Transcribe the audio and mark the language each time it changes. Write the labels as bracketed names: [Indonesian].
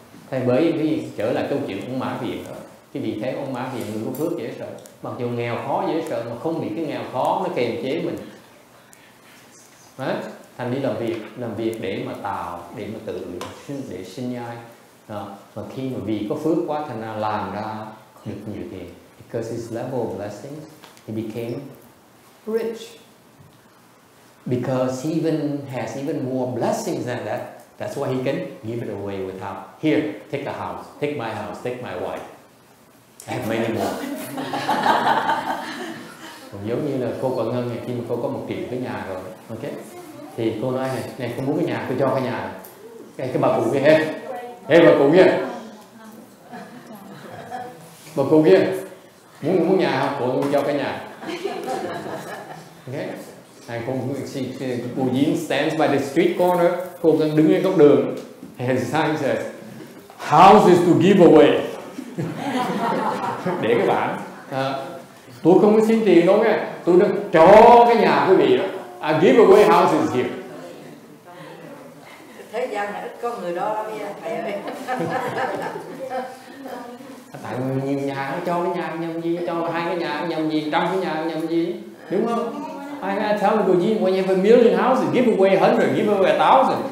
[Vietnamese] Thay bởi vì trở lại câu chuyện ông Mã Viện đó, cái vị thấy ông Mã Viện người có phước dễ sợ, mặc dù nghèo khó dễ sợ mà không bị cái nghèo khó nó kềm chế mình. Đấy, thành đi làm việc để mà tạo, để mà tự để sinh nhai. Đó. Mà khi mà vì có phước quá thành ra làm ra được nhiều tiền. [English] Because his level of blessings, he became rich. Because he has even more blessings than that. That's why he can give it away without, here, take the house, take my house, take my wife. I have many more. [Vietnamese] Cũng giống như là cô Quận Ngân này, khi mà cô có 1 triệu cái nhà rồi, ok? Thì cô nói này cô muốn cái nhà, tôi cho cái nhà. Cái bà cụ kia hết. Ê bà cụ kia, bà cụ kia, muốn nhà không? Cụ cho cái nhà. Okay. [English] And cô Yin stands by the street corner. [Vietnamese] Cô đang đứng ở góc đường. [English] And his sign says, "House is to give away." [Vietnamese] Để cái bản. Tôi không có xin tiền đâu nghe. Tôi đang cho cái nhà quý vị đó. [English] I give away houses here. [Vietnamese] Thế gian này ít có người đó lắm nha thầy ơi. Tại nhiều nhà cho cái nhà nhầm gì, cho 2 cái nhà nhầm gì, 100 cái nhà nhầm gì, đúng không? [English] I tell people, when you have a million houses, give away 100, give away 1,000.